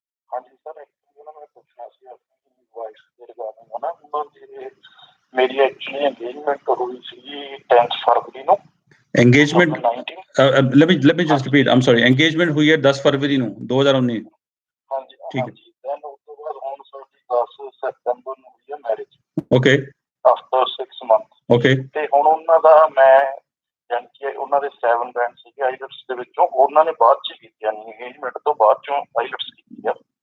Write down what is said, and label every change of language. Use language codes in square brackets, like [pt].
[pa] ਹਾਂਜੀ ਸਰ, ਮੈਂ ਪੁੱਛਣਾ ਸੀ ਆਪਣੀ ਵਾਈਫ ਦੇ ਰਿਗਾਰਡਿੰਗ ਹਨਾ, ਉਹਨਾਂ ਦੀ ਮੇਰੀ ਐਕਚੁਅਲੀ engagement ਹੋਈ ਸੀ 10 ਫਰਵਰੀ ਨੂੰ। [en] engagement let me just repeat, I'm sorry, engagement [hi] हुई है 10 फरवरी [en] ਨੂੰ 2019। ਹਾਂਜੀ [pa] ਠੀਕ ਹੈ, ਦੈਨ ਉਸ ਤੋਂ ਬਾਅਦ ਹੁਣ ਸਾਡੀ 10 ਸਤੰਬਰ ਨੂੰ ਹੋਈ ਹੈ marriage. Okay, [en] After 6 month. Okay, [pa] ਤੇ ਹੁਣ ਉਹਨਾਂ ਦਾ ਮੈਂ ਯਾਨੀ ਕਿ ਉਹਨਾਂ ਦੇ 7 ਬੈਂਡ ਸੀਗੇ ਆਈਲਟਸ ਦੇ ਵਿੱਚੋਂ, ਉਹਨਾਂ ਨੇ ਬਾਅਦ ਚ ਕੀਤੀ, ਯਾਨੀ ਇੰਗੇਜਮੈਂਟ ਤੋਂ ਬਾਅਦ ਚੋਂ ਆਈਲਟਸ ਕੀਤੀ ਆ।